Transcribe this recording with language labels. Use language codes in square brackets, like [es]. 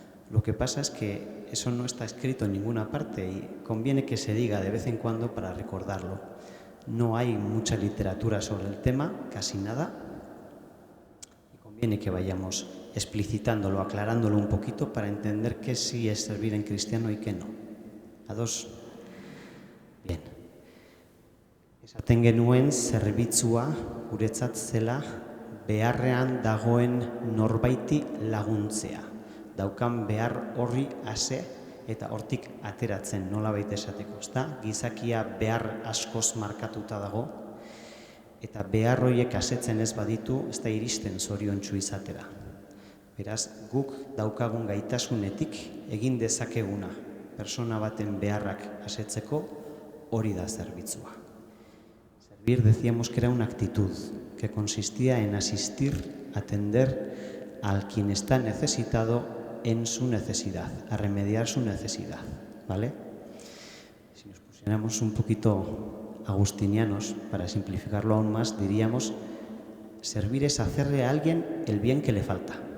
[es] Lo que pasa es que eso no está escrito en ninguna parte y conviene que se diga de vez en cuando para recordarlo. No hay mucha literatura sobre el tema, casi nada, y conviene que vayamos explicitándolo, aclarándolo un poquito para entender qué sí es servir en cristiano y qué no. ¿A dos? Bien. [eu] Esaten genuen zerbitzua guretzat zela beharrean dagoen norbaiti laguntzea. Daukan behar horri ase eta hortik ateratzen nolabait esateko, ezta? Gizakia behar askoz markatuta dago eta behar horiek asetzen ez baditu, ez da iristen zoriontsu izatera. Beraz, guk daukagun gaitasunetik egin dezakeguna persona baten beharrak asetzeko hori da zerbitzua. [es] Servir, decíamos que era una actitud que consistía en asistir, atender al quien está necesitado en su necesidad, a remediar su necesidad, ¿vale? Si nos pusiéramos un poquito agustinianos, para simplificarlo aún más, diríamos: servir es hacerle a alguien el bien que le falta.